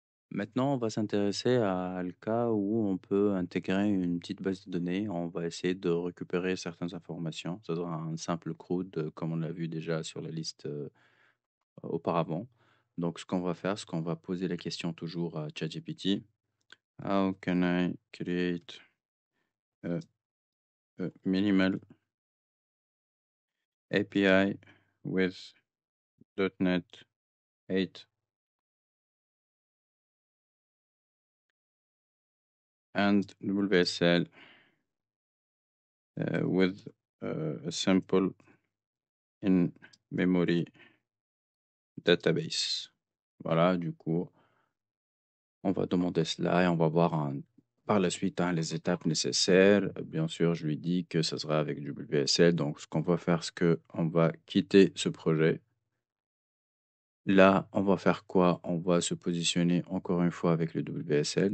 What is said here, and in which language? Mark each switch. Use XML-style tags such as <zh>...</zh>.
<fr>Maintenant, on va s'intéresser à le cas où on peut intégrer une petite base de données. On va essayer de récupérer certaines informations. Ça sera un simple CRUD, comme on l'a vu déjà sur la liste auparavant. Donc, ce qu'on va faire, c'est qu'on va poser la question toujours à ChatGPT.</fr> <en>How can I create a, a minimal API with .NET 8 and WSL with a simple in-memory database.</en> <fr>Voilà, du coup, on va demander cela et on va voir par la suite les étapes nécessaires. Bien sûr, je lui dis que ça sera avec du WSL. Donc, ce qu'on va faire, c'est qu'on va quitter ce projet. Là, on va faire quoi? On va se positionner encore une fois avec le WSL.</fr>